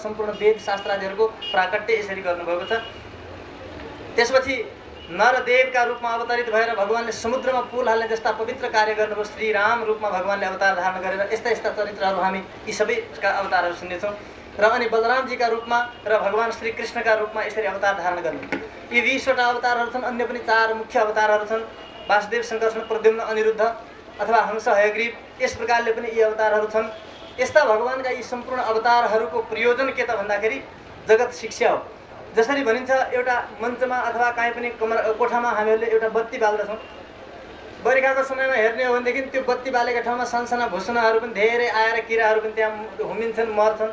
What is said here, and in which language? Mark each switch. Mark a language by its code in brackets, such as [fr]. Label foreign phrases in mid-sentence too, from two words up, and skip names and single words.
[ne] सम्पूर्ण वेद शास्त्रादिहरूको प्राकट्य यसरी गर्नुभएको छ। त्यसपछि नरदेवका रूपमा अवतरित भएर भगवानले समुद्रमा पुल हाल्ने जस्ता पवित्र कार्य गर्नुभयो। श्रीराम रूपमा भगवानले अवतार धारण गरेर यस्ता यस्ता चरित्रहरू हामी यी सबैका अवतारहरू सुन्नेछौँ। र अनि बलरामजीका रूपमा र भगवान श्रीकृष्णका रूपमा यसरी अवतार धारण गर्नु। यी 20वटा अवतारहरू छन्। अन्य पनि 4 मुख्य अवतारहरू छन्। वासुदेव, सङ्कर्षण, प्रद्युम्न, अनिरुद्ध अथवा हंस, हयग्रीव, यस प्रकारले पनि यी अवतारहरू छन्। यस्ता भगवानका यी सम्पूर्ण अवतारहरूको प्रयोजन के त भन्दाखेरि जगत शिक्षा हो। जसरी भनिन्छ एउटा मञ्चमा अथवा कहीँ पनि कोठामा हामीहरूले एउटा बत्ती बाल्दछौँ। बर्खाको समयमा हेर्ने हो भनेदेखि त्यो बत्ती बालेका ठाउँमा सानसाना भुसुनाहरू पनि धेरै आएर किराहरू पनि त्यहाँ हुमिन्छन्, मर्छन्।